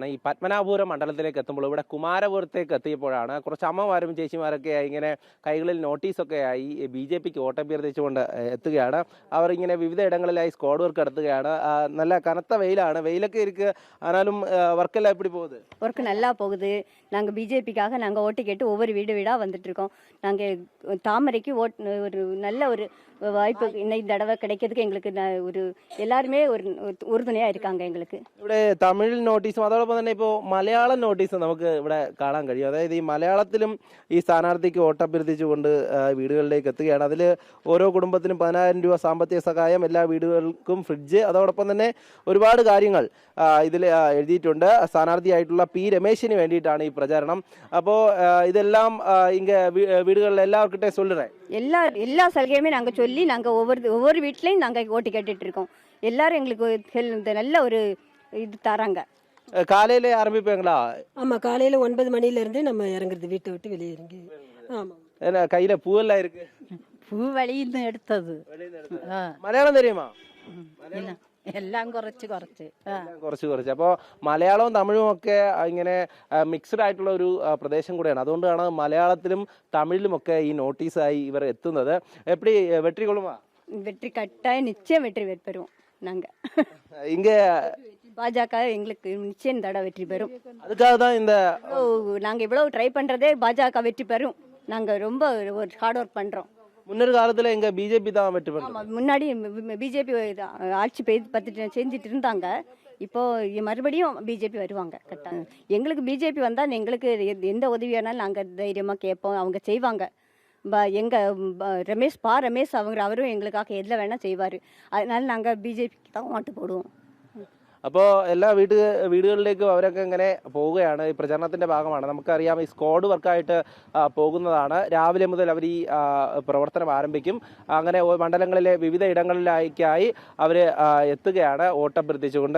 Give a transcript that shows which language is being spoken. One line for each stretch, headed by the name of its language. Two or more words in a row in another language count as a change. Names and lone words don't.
Malayalam: ഈ പത്മനാഭപുരം മണ്ഡലത്തിലേക്ക് എത്തുമ്പോൾ ഇവിടെ കുമാരപുരത്തേക്ക് എത്തിയപ്പോഴാണ് കുറച്ച് അമ്മമാരും ചേച്ചിമാരൊക്കെ ഇങ്ങനെ കൈകളിൽ നോട്ടീസൊക്കെ ആയി ബി.ജെ.പിക്ക് വോട്ടഭ്യർത്ഥിച്ചുകൊണ്ട് എത്തുകയാണ്. അവർ ഇങ്ങനെ വിവിധ ഇടങ്ങളിലായി സ്ക്വാഡ് വർക്ക് നടത്തുകയാണ്. നല്ല കനത്ത വെയിലാണ്, വെയിലൊക്കെ ഇരിക്കുക.
Tamil: ஆனாலும் வர்க்கெல்லாம் எப்படி போகுது? ஒர்க் நல்லா போகுது. நாங்கள் பிஜேபிக்காக நாங்கள் ஓட்டு கேட்டு ஒவ்வொரு வீடு வீடாக வந்துட்டு இருக்கோம். நாங்கள் தாமரைக்கு ஒரு நல்ல ஒரு வாய்ப்பு இந்த தடவை கிடைக்கிறதுக்கு எங்களுக்கு ஒரு எல்லாருமே ஒரு உறுதுணையாக இருக்காங்க எங்களுக்கு.
Malayalam: ഇവിടെ തമിഴ് നോട്ടീസും അതോടൊപ്പം തന്നെ ഇപ്പോൾ മലയാളം നോട്ടീസും നമുക്ക് ഇവിടെ കാണാൻ കഴിയും. അതായത് ഈ മലയാളത്തിലും ഈ സ്ഥാനാർത്ഥിക്ക് വോട്ടഭ്യർത്ഥിച്ചുകൊണ്ട് വീടുകളിലേക്ക് എത്തുകയാണ്. അതിൽ ഓരോ കുടുംബത്തിനും 10,000 രൂപ സാമ്പത്തിക സഹായം, എല്ലാ വീടുകൾക്കും ഫ്രിഡ്ജ്, അതോടൊപ്പം തന്നെ ഒരുപാട് കാര്യങ്ങൾ ഇതിൽ എഴുതിയിട്ടുണ്ട്. സ്ഥാനാർത്ഥിയായിട്ടുള്ള പി രമേശിന് വേണ്ടിയിട്ടാണ് ഈ പ്രചാരണം.
Tamil: அப்போ இதெல்லாம் இங்க வீடுகளில் எல்லாருக்கிட்டே
Malayalam: சொல்லுறேன்.
Tamil: எல்லா சலுகையுமே நாங்கள் சொல்லி நாங்கள் ஒவ்வொரு வீட்லையும் நாங்கள் ஓட்டு கேட்டுட்டு இருக்கோம். எல்லாரும் எங்களுக்கு நல்ல ஒரு இது தராங்க. காலையில ஆரம்பிப்பீங்களா? ஆமா, காலையில 9 மணில இருந்து நம்ம இறங்குறது, வீட்டை விட்டு வெளியே இறங்கி. ஆமா, என்ன கையில பூவெல்லாம் இருக்கு?
Malayalam: பூ வழியிന്ന് എടുത്തത്.
Tamil: മലയാളം தெரியுமா?
Malayalam: എല്ലാം കുറച്ച് കുറച്ച്. അപ്പോൾ മലയാളവും തമിഴും ഒക്കെ ഇങ്ങനെ മിക്സ്ഡ് ആയിട്ടുള്ള ഒരു പ്രദേശം കൂടെയാണ്. അതുകൊണ്ടാണ് മലയാളത്തിലും തമിഴിലുമൊക്കെ ഈ നോട്ടീസായി ഇവർ എത്തുന്നത്.
Tamil: எப்படி വെற்றி கொள்ளுமா? வெற்றி கட்டாயம் நிச்சயம் வெற்றி பெறுவோம். நாங்கள் இங்க பாஜக எங்களுக்கு நிச்சயம் தடவை வெற்றி பெறும். அதுக்காக தான் இந்த நாங்கள் இவ்வளவு ட்ரை பண்ணுறதே பாஜக வெற்றி பெறும். நாங்கள் ரொம்ப ஒரு
English: hard work
Tamil: பண்ணுறோம். முன்னொரு காலத்துல எங்க பிஜேபி தான் வெற்றி பெறும். முன்னாடி பிஜேபி ஆட்சி செஞ்சுட்டு இருந்தாங்க. இப்போ மறுபடியும் பிஜேபி வருவாங்க கரெக்டாக. எங்களுக்கு பிஜேபி வந்தால் எங்களுக்கு எந்த உதவியானாலும் நாங்கள் தைரியமாக கேட்போம், அவங்க செய்வாங்க. ரமேஷ் அவரும் எங்களுக்காக எதில் வேணால் செய்வார். அதனால நாங்கள் பிஜேபிக்கு தான் ஓட்டு போடுவோம்.
Malayalam: അപ്പോൾ എല്ലാ വീടുകളിലേക്കും അവരൊക്കെ ഇങ്ങനെ പോവുകയാണ്. ഈ പ്രചരണത്തിന്റെ ഭാഗമാണ്. നമുക്കറിയാം, ഈ സ്ക്വാഡ് വർക്കായിട്ട് പോകുന്നതാണ്. രാവിലെ മുതൽ അവർ ഈ പ്രവർത്തനം ആരംഭിക്കും. അങ്ങനെ മണ്ഡലങ്ങളിലെ വിവിധ ഇടങ്ങളിലേക്കായി അവർ എത്തുകയാണ് വോട്ടഭ്യർത്ഥിച്ചുകൊണ്ട്.